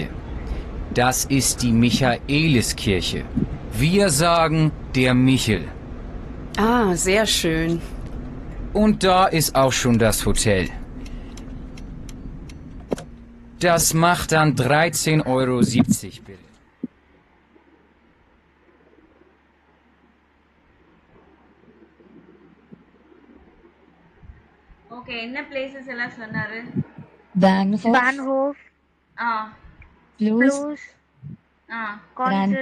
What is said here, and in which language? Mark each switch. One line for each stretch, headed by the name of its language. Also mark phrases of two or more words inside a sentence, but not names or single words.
German: Das ist die Michaeliskirche. Wir sagen der Michel. Ah, sehr schön. Und da ist auch schon das Hotel. Das macht dann 13,70 €, bitte.
Tamil: ஓகே, என்ன பிளேசஸ் எல்லாம் சொன்னாரு?
German: Bahnhof, ஆ Plus, Plus, ஆ